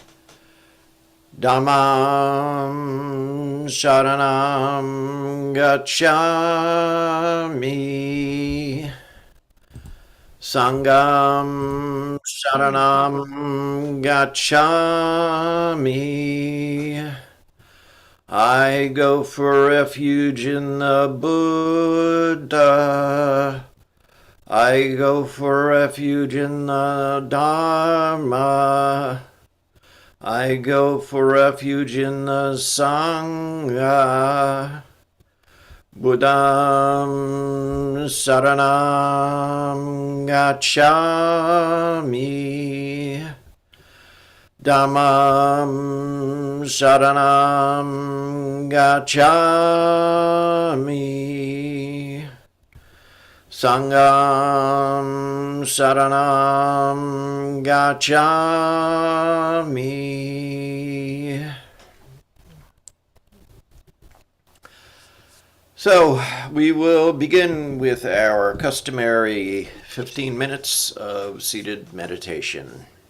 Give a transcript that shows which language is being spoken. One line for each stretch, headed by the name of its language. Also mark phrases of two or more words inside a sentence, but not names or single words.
Pali: Dhammam Saranam Gacchami. Sangam Saranam Gacchami.
English: I go for refuge in the Buddha. I go for refuge in the Dharma. I go for refuge in the Sangha.
Pali: Buddham Saranam Gacchami. Dhammam Saranam Gacchami. Sangam Saranam Gacchami.
English: So we will begin with our customary 15 minutes of seated meditation.